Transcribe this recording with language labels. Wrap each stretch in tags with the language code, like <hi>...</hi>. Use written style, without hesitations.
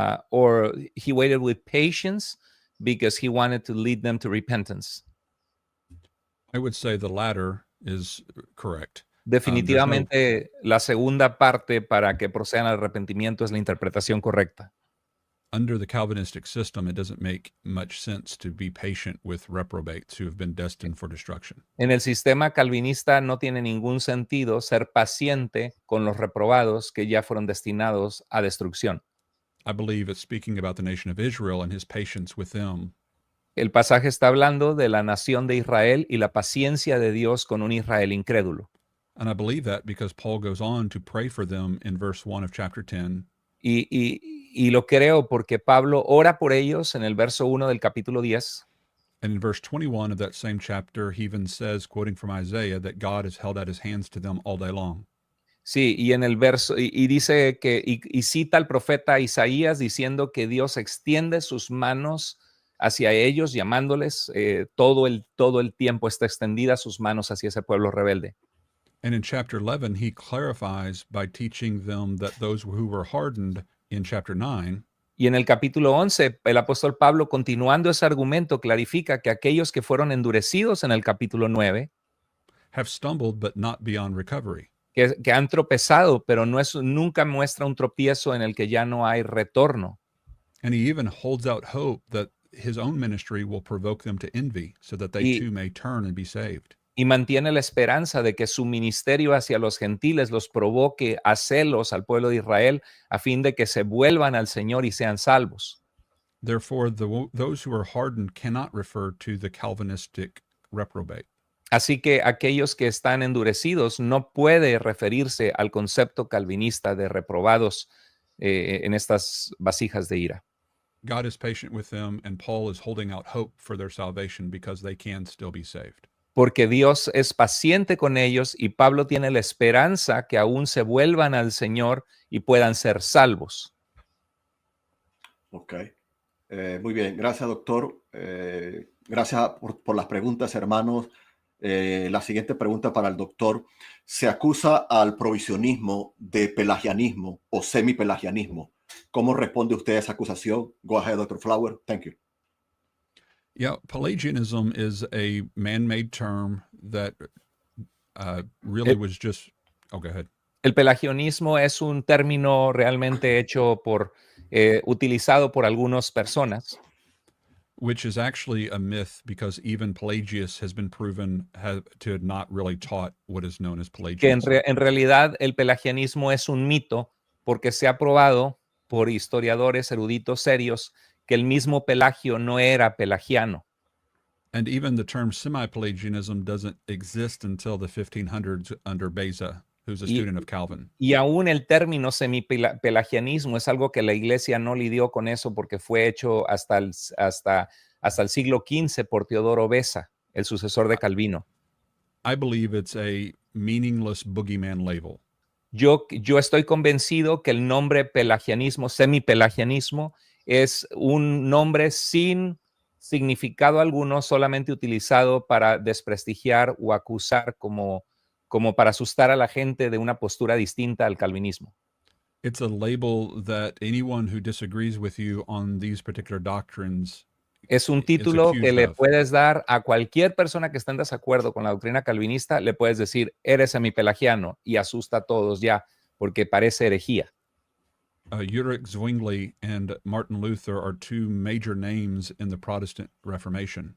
<en>or he waited with patience because he wanted to lead them to repentance? I would say the latter is correct.</en> <es>Definitivamente la segunda parte para que procedan al arrepentimiento es la interpretación correcta.</es> <en>Under the Calvinistic system, it doesn't make much sense to be patient with reprobates who have been destined for destruction.</en> <es>En el sistema calvinista no tiene ningún sentido ser paciente con los reprobados que ya fueron destinados a destrucción.</es> <en>I believe it's speaking about the nation of Israel and his patience with them.</en> <es>El pasaje está hablando de la nación de Israel y la paciencia de Dios con un Israel incrédulo.</es> <en>And I believe that because Paul goes on to pray for them in verse 1 of chapter 10.</en> <es>Y lo creo porque Pablo ora por ellos en el verso 1 del capítulo 10.</es> <en>And in verse 21 of that same chapter, he even says, quoting from Isaiah, that God has held out his hands to them all day long.</en> <es>Sí, y en el verso, y dice que, y cita al profeta Isaías diciendo que Dios extiende sus manos hacia ellos, llamándoles, todo el tiempo está extendida sus manos hacia ese pueblo rebelde.</es> <en>And in chapter 11, he clarifies by teaching them that those who were hardened in chapter 9,</en> <es>y en el capítulo 11, el apóstol Pablo, continuando ese argumento, clarifica que aquellos que fueron endurecidos en el capítulo 9,</es> <en>have stumbled but not beyond recovery.</en> <es>que han tropezado, pero nunca muestra un tropiezo en el que ya no hay retorno.</es> <en>And he even holds out hope that his own ministry will provoke them to envy so that they too may turn and be saved.</en> <es>Y mantiene la esperanza de que su ministerio hacia los gentiles los provoque a celos al pueblo de Israel a fin de que se vuelvan al Señor y sean salvos.</es> <en>Therefore, those who are hardened cannot refer to the Calvinistic reprobate.</en> <es>Así que aquellos que están endurecidos no puede referirse al concepto calvinista de reprobados en estas vasijas de ira.</es> <en>God is patient with them, and Paul is holding out hope for their salvation because they can still be saved.</en> <es>Porque Dios es paciente con ellos y Pablo tiene la esperanza que aún se vuelvan al Señor y puedan ser salvos. Ok. Muy bien. Gracias, doctor. Gracias por las preguntas, hermanos. La siguiente pregunta para el doctor. Se acusa al provisionismo de pelagianismo o semipelagianismo. ¿Cómo responde usted a esa acusación?</es> <en>Go ahead, Dr. Flower. Thank you. Yeah, Pelagianism is a man-made term that really was just... Oh, go ahead.</en> <es>El pelagianismo es un término realmente hecho utilizado por algunas personas.</es> <en>Which is actually a myth because even Pelagius has been proven to have not really taught what is known as Pelagianism.</en> <es>Que en realidad el pelagianismo es un mito porque se ha probado por historiadores eruditos serios que el mismo Pelagio no era pelagiano.</es> <en>And even the term semi-Pelagianism doesn't exist until the 1500s under Beza, who's a student of Calvin.</en> <es>Y aún el término semipelagianismo es algo que la iglesia no lidió con eso porque fue hecho hasta el siglo XV por Teodoro Beza, el sucesor de Calvino.</es> <en>I believe it's a meaningless boogeyman label.</en> <es>Yo estoy convencido que el nombre pelagianismo, semipelagianismo, es un nombre sin significado alguno, solamente utilizado para desprestigiar o acusar como para asustar a la gente de una postura distinta al calvinismo.</es> <en>It's a label that anyone who disagrees with you on these particular doctrines</en> <es>es un título que le puedes dar a cualquier persona que esté en desacuerdo con la doctrina calvinista, le puedes decir, eres semipelagiano, y asusta a todos ya, porque parece herejía.</es> <en>Ulrich Zwingli and Martin Luther are two major names in the Protestant Reformation.</en>